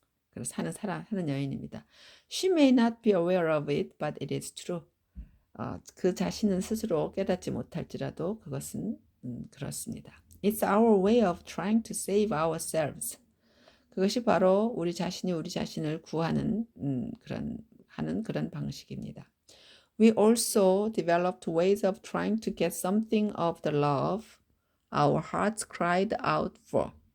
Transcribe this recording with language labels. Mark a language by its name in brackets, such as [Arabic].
[Korean] 그래서 사는 여인입니다. [English] She may not be aware of it, but it is true. [Korean] 그 자신은 스스로 깨닫지 못할지라도 그것은 그렇습니다. [English] It's our way of trying to save ourselves. [Korean] 그것이 바로 우리 자신이 우리 자신을 구하는 그런 방식입니다. [English] We also developed ways of trying to get something of the love our hearts cried out for.